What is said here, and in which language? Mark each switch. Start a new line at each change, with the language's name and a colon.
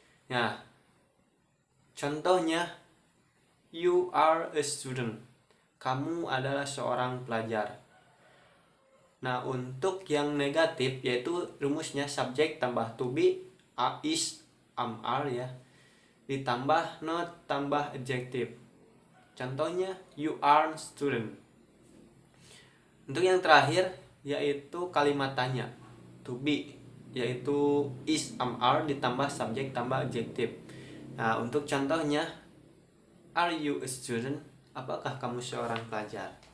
Indonesian: Nah, contohnya,
English: you are a student.
Indonesian: Kamu adalah seorang pelajar. Nah, untuk yang negatif yaitu rumusnya subjek tambah to be is, am, are ya, ditambah not tambah adjective. Contohnya
English: you are student.
Indonesian: Untuk yang terakhir yaitu kalimat tanya, to be, yaitu is, am, are ditambah subjek tambah adjective. Nah, untuk contohnya,
English: are you a student?
Indonesian: Apakah kamu seorang pelajar?